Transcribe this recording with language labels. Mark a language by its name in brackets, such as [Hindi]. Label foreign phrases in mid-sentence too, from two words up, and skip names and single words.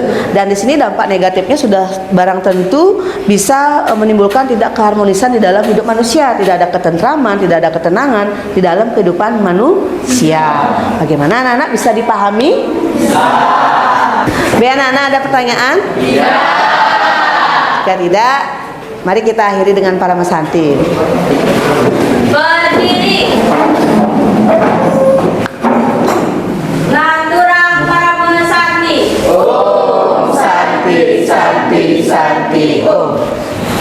[Indonesian] Dan di sini dampak negatifnya sudah barang tentu bisa menimbulkan tidak keharmonisan di dalam hidup manusia, tidak ada ketentraman, tidak ada ketenangan di dalam kehidupan manusia. Bagaimana anak-anak, bisa dipahami? Bisa. Biar anak-anak ada pertanyaan? Iya. Jika tidak, mari kita akhiri dengan para mesanti. Berdiri. Naturang para mesanti. [Sanskrit] Om Santi Santi Santi Om.